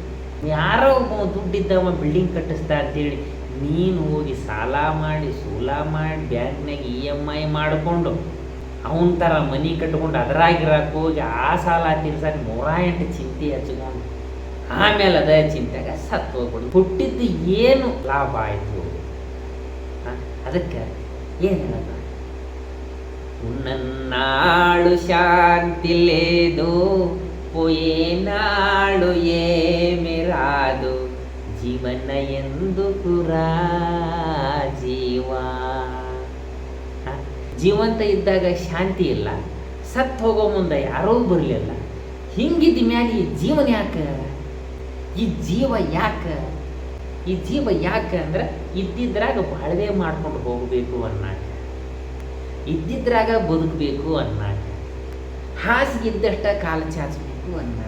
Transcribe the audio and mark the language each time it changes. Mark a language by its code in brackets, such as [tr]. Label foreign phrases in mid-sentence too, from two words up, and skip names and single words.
[kn] ಯಾರೋ ಒಬ್ಬ ದುಡ್ಡಿದ್ದವ ಬಿಲ್ಡಿಂಗ್ ಕಟ್ಟಿಸ್ತಾ ಅಂತೇಳಿ ನೀನು ಹೋಗಿ ಸಾಲ ಮಾಡಿ, ಸೂಲ ಮಾಡಿ, ಬ್ಯಾಂಕ್ನಾಗ EMI ಮಾಡಿಕೊಂಡು ಅವನ ಥರ ಮನಿ ಕಟ್ಕೊಂಡು ಅದರಾಗಿರಕ್ಕೆ ಹೋಗಿ ಆ ಸಾಲ ತೀರ್ಸಕ್ಕೆ 108 ಚಿಂತೆ ಹಚ್ಕೊಂಡು ಆಮೇಲೆ ಅದೇ ಚಿಂತೆಗೆ ಸತ್ತು ಹೋಗ್ಬಿಡು. ಹುಟ್ಟಿದ್ದು ಏನು ಲಾಭ ಆಯಿತು? ಅದಕ್ಕೆ ಏನು ಹೇಳೋದು? [te] ఉన్నన్నాళ్ళు శాంతి లేదు, పోయేనాళ్ళు ఏమి రాదు, జీవన ఎందుకురా జీవా. [kn] ಜೀವಂತ ಇದ್ದಾಗ ಶಾಂತಿ ಇಲ್ಲ, ಸತ್ತು ಹೋಗೋ ಮುಂದೆ ಯಾರೂ ಬರಲಿಲ್ಲ. ಹಿಂಗಿದ್ದ ಮ್ಯಾಲೆ ಈ ಜೀವನ ಯಾಕೆ? ಈ ಜೀವ ಯಾಕೆ ಅಂದ್ರೆ ಇದ್ದಿದ್ರಾಗ ಬಾಳ್ವೆ ಮಾಡ್ಕೊಂಡು ಹೋಗಬೇಕು ಅನ್ನಾಕ, ಇದ್ದಿದ್ರಾಗ ಬದುಕಬೇಕು ಅನ್ನಾಕ, ಹಾಸಿಗಿದ್ದಷ್ಟ ಕಾಲ ಚಾಚಬೇಕು ಅನ್ನಾಕ.